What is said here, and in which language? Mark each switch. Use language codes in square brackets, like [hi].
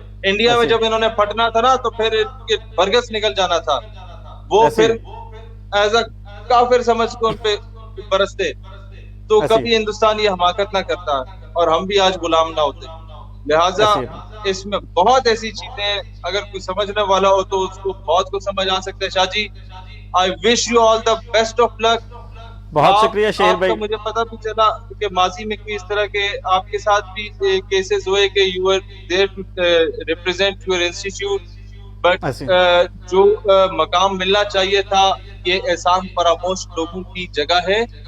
[ur] India میں جب انہوں نے پھٹنا تھا نا تو پھر ان کے برگس نکل جانا تھا، وہ پھر ایز اے کافر سمجھ کو ان پہ برستے. تو کبھی ہندوستان یہ حماقت نہ کرتا اور ہم بھی آج غلام نہ ہوتے. لہٰذا اس میں بہت ایسی چیزیں اگر کوئی سمجھنے والا ہو تو اس کو بہت کچھ سمجھ آ سکتا ہے. [en] Shah ji I wish you all the best of luck. [ur] بہت شکریہ شہیر بھائی. مجھے پتا بھی چلا کہ ماضی میں کوئی اس طرح کے آپ کے ساتھ بھی کیسز ہوئے کہ [en] you were there to represent your institute, but [ur] جو مقام ملنا چاہیے تھا یہ احسان فراموش لوگوں کی جگہ ہے.